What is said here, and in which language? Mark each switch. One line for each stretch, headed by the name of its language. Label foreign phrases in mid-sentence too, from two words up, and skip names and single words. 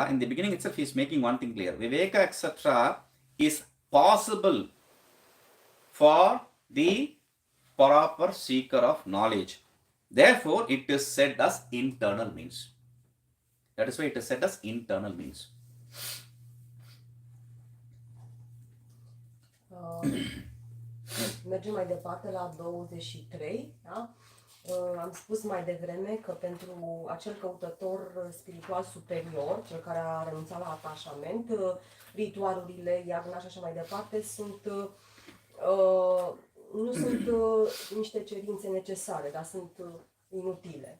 English: in the beginning itself he is making one thing clear. Viveka etc. is possible for the proper seeker of knowledge. Therefore, it is said as internal means. That is why it is said as internal means.
Romanian: Mergem mai departe la 23. Da? Am spus mai devreme că pentru acel căutător spiritual superior, cel care a renunțat la atașament, ritualurile, iagna și așa mai departe nu sunt niște cerințe necesare, dar sunt inutile.